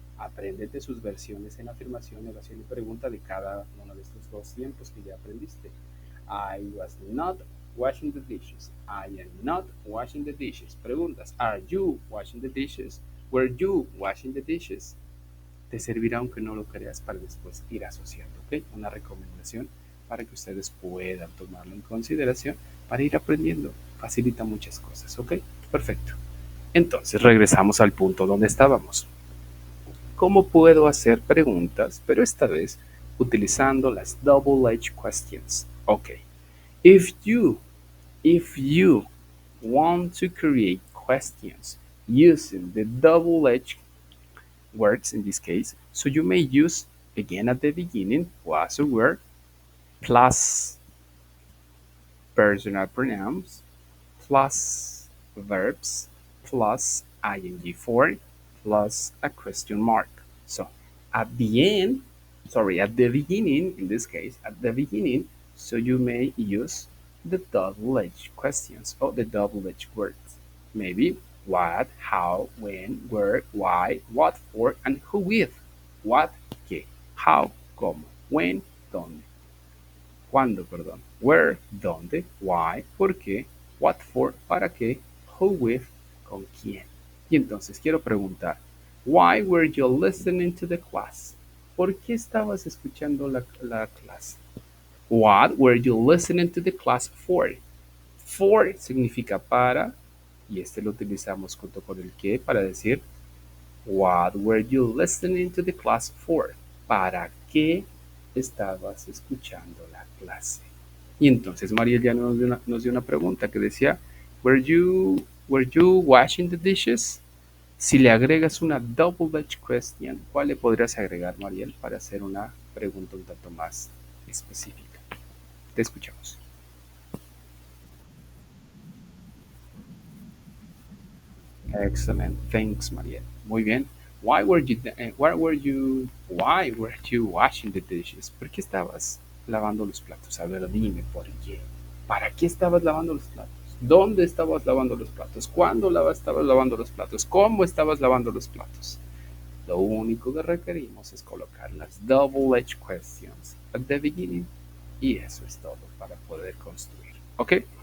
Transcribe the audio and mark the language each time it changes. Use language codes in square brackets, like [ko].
[es] Apréndete sus versiones en afirmación, negación y pregunta de cada uno de estos dos tiempos que ya aprendiste. [en] I was not washing the dishes. I am not washing the dishes. [es] Preguntas. [en] Are you washing the dishes? Were you washing the dishes? [es] Te servirá aunque no lo creas para después ir asociando, ¿ok? Una recomendación para que ustedes puedan tomarlo en consideración para ir aprendiendo. Facilita muchas cosas, ¿ok? Perfecto. Entonces regresamos al punto donde estábamos. ¿Cómo puedo hacer preguntas, pero esta vez utilizando las double-edged questions? Ok. [en] If you want to create questions using the double-edged words in this case. So you may use again at the beginning was or were plus personal pronouns plus verbs plus ing form plus a question mark. So at the end, sorry, at the beginning, in this case, at the beginning, so you may use the double-edged questions or the double-edged words. Maybe what, how, when, where, why, what for, and who with. What, qué, how, cómo, when, dónde. [es] ¿Cuándo, perdón? Where, dónde, why, por qué, what for, para qué, who with, con quién. Y entonces quiero preguntar, [en] why were you listening to the class? [es] ¿Por qué estabas escuchando la clase? [en] What were you listening to the class for? [es] For significa para, y este lo utilizamos junto con el que para decir, [en] what were you listening to the class for? [es] ¿Para qué estabas escuchando la clase? Y entonces María ya nos dio una pregunta que decía, [en] were you washing the dishes? [es] Si le agregas una double-edged question, ¿cuál le podrías agregar, Mariel, para hacer una pregunta un tanto más específica? Te escuchamos. [en] Excellent. Thanks, Mariel. [es] Muy bien. [en] Why were you washing the dishes? [es] ¿Por qué estabas lavando los platos? A ver, dime por qué. ¿Para qué estabas lavando los platos? ¿Dónde estabas lavando los platos? ¿Cuándo estabas lavando los platos? ¿Cómo estabas lavando los platos? Lo único que requerimos es colocar las double-edged questions [en] at the beginning [es] y eso es todo para poder construir. ¿Ok?